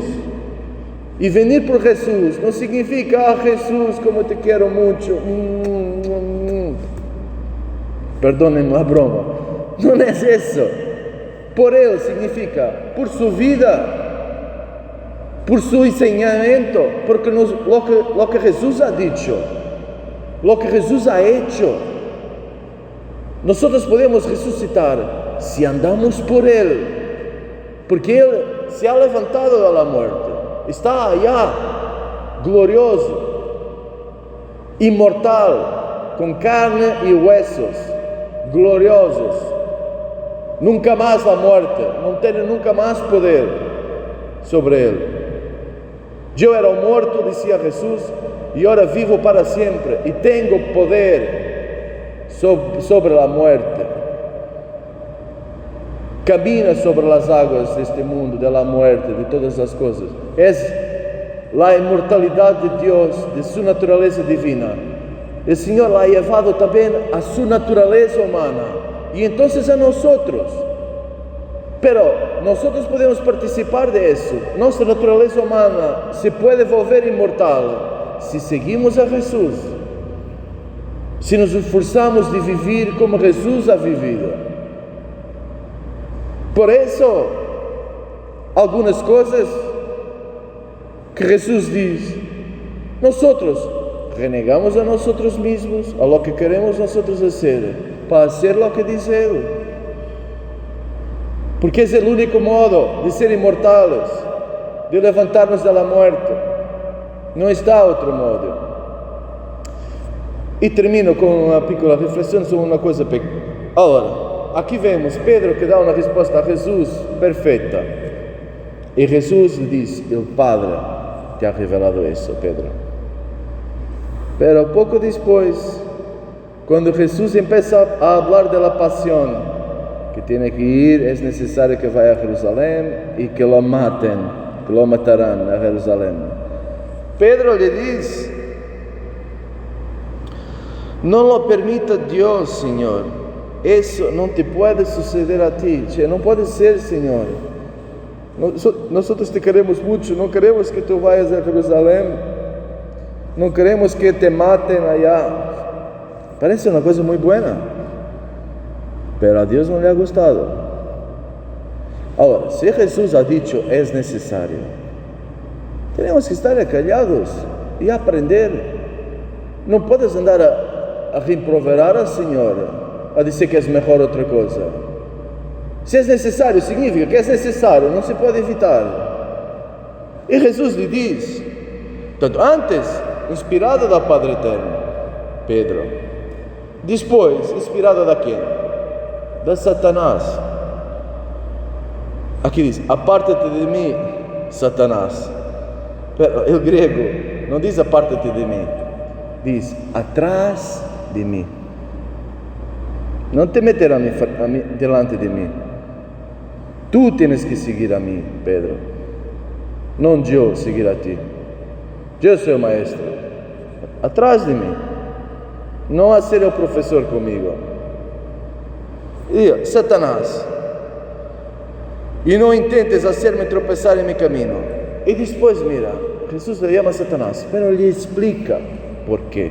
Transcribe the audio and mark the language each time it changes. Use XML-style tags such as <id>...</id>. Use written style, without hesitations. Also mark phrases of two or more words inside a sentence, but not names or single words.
<pt>E venir por Jesus não significa, Jesus, como te quero muito.</pt> <es>Perdonem a broma.</es> <pt>Não é isso. Por Ele significa por sua vida, por su ensinamento,</pt> <es>porque lo que Jesús ha dicho, lo que Jesús ha hecho, nosotros podemos resucitar si andamos por Él, porque Él se ha levantado de la muerte, está allá, glorioso, inmortal, con carne y huesos, gloriosos, nunca más la muerte, no tiene nunca más poder sobre Él.</es> <pt>Eu era morto, dizia Jesus, e agora vivo para sempre, e tenho poder sobre a morte. Camina sobre as águas deste mundo, da morte, de todas as coisas. É a imortalidade de Deus, de sua natureza divina. O Senhor ha levado também a sua natureza humana, e então a nós.</pt> <es>Pero nosotros podemos participar de eso. Nuestra naturaleza humana se puede volver inmortal si seguimos a Jesús, si nos esforzamos de vivir como Jesús ha vivido. Por eso, algunas cosas que Jesús dice, nosotros renegamos a nosotros mismos, a lo que queremos nosotros hacer, para hacer lo que dice Él.</es> <pt>Porque é o único modo de ser imortais, de levantar-nos da morte. Não está outro modo. E termino com uma pequena reflexão sobre uma coisa pequena. Agora, aqui vemos Pedro que dá uma resposta a Jesus perfeita. E Jesus lhe diz: o Padre te ha revelado isso, Pedro. Pero pouco depois, quando Jesus começa a falar da paixão,</pt> <es>que tiene que ir, es necesario que vaya a Jerusalén y que lo maten, que lo matarán a Jerusalén. Pedro le dice: no lo permita Dios, Señor, eso no te puede suceder a ti, no puede ser, Señor. Nosotros te queremos mucho, no queremos que tú vayas a Jerusalén, no queremos que te maten allá. Parece una cosa muy buena, pero</es> <pt>a Deus não lhe ha gostado.</pt> <es>Agora, se Jesus ha dicho es necesario, tenemos que estar callados</es> <pt>e aprender. Não puedes andar a reproverar al Senhor, a dizer que é melhor outra coisa. Se é necessário, significa que é necessário, não se pode evitar. E Jesus lhe diz, tanto antes, inspirado da Padre Eterno, Pedro, depois, inspirado da quem? Da Satanás. Aqui diz: apártate de mim, Satanás. O grego não diz apártate de mim, diz atrás de mim. Não te meterá delante de mim. Tu tens que seguir a mim, Pedro. Não eu seguir a ti.</pt> <es>Yo soy el maestro. Atrás de mí. No a ser el profesor conmigo. Y Satanás. Y no intentes hacerme tropezar en mi camino. Y después mira, Jesús le llama a Satanás, pero le explica por qué.</es>